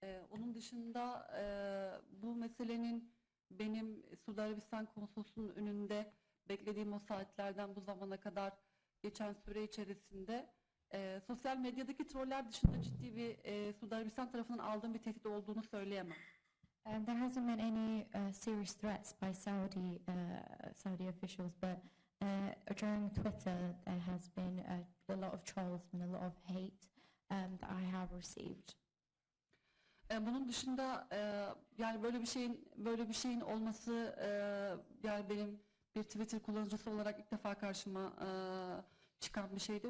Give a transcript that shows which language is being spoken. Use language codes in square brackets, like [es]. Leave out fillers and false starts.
[tr] Onun dışında bu meselenin benim Suudi Arabistan konsolosunun önünde beklediğim o saatlerden bu zamana kadar geçen süre içerisinde sosyal medyadaki troller dışında ciddi bir Suudi Arabistan tarafından aldığım bir tehdit olduğunu söyleyemem. [en] There hasn't been any serious threats by Saudi officials, but during Twitter there has been a lot of trolls and a lot of hate that I have received. [tr] Bunun dışında yani böyle bir şeyin olması yani benim bir Twitter kullanıcısı olarak ilk defa karşıma çıkan bir şeydi.